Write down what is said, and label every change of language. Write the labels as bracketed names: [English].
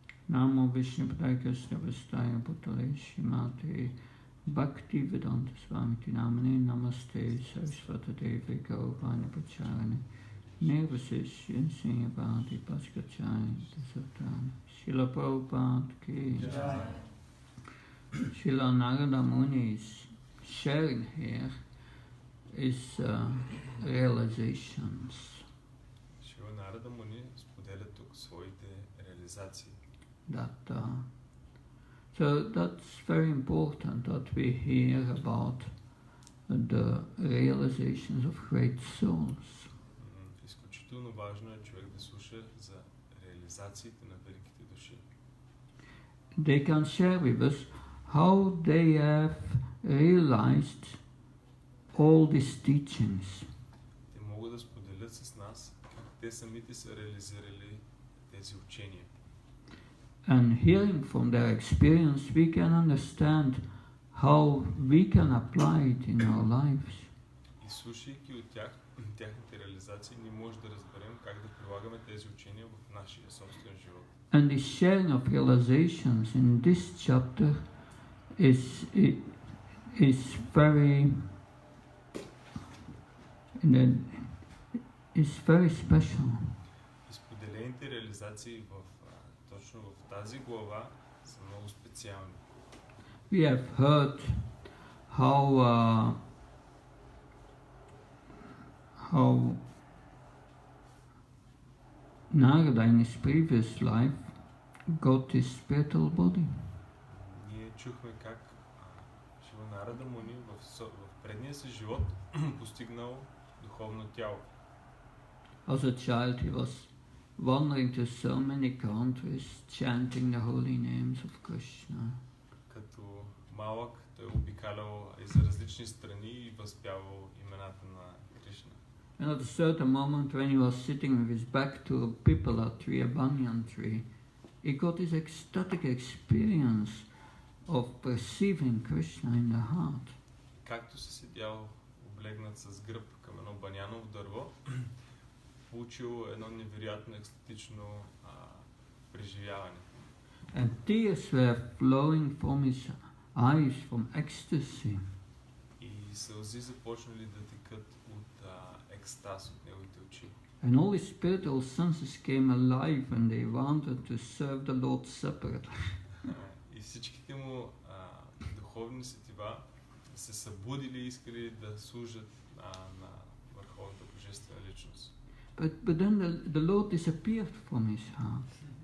[Sanskrit] Namo Vishnu Padaya Krishna Vastaya Bhutale Shrimati Bhakti Vedanta Swami Namane Namaste Saraswata Devi Gauravani Pracharane Nirvasishya Srinyavadi Paskachai Dasatana Srila Prabhupada Ki Srila Narada Muni's [English] sharing here is realizations. [Bulgarian] Srila Narada Muni споделя тук своите реализации. [English] So that's very important that we hear about the realizations of great souls. [Bulgarian] Изключително важно е човек да слуша за реализациите на великите души. [English] They can share with us how they have realized all these teachings. [Bulgarian] Те могат да споделят с нас как те самите са реализирали тези учения. [English] And hearing from their experience, we can understand how we can apply it in our lives. [Bulgarian] И слушайки от тяхните реализации, ние можем да разберем как да прилагаме тези учения в нашия собствен живот. [English] And the sharing of realizations in this chapter is very special. [Bulgarian] Изподелените реализации точно в тази глава са много специални. [English] We have heard how Narada in his previous life got his spiritual body. [Bulgarian] Ние чухме как Шрила Нарада Муни в предния си живот постигнал духовно тяло. [English] As a child he was wandering to so many countries, chanting the holy names of Krishna. [Bulgarian] Като малък той обикалял из различни страни и възпявал имената на Кришна. [English] And at a certain moment when he was sitting with his back to a pipala tree, a banyan tree, he got this ecstatic experience of perceiving Krishna in the heart. [Bulgarian] Както се седял облегнат с гръб към едно баняново дърво, получил едно невероятно екстатично преживяване. [English] And tears were flowing from his eyes from ecstasy. [Bulgarian] И сълзи започнали да текат от екстаз от неговите очи. [English] And all his spiritual senses came alive and they wanted to serve the Lord separately. [Bulgarian] И всичките му духовни сетива се събудили и искали да служат на върховната божествена личност. [English] But then the Lord disappeared from his heart.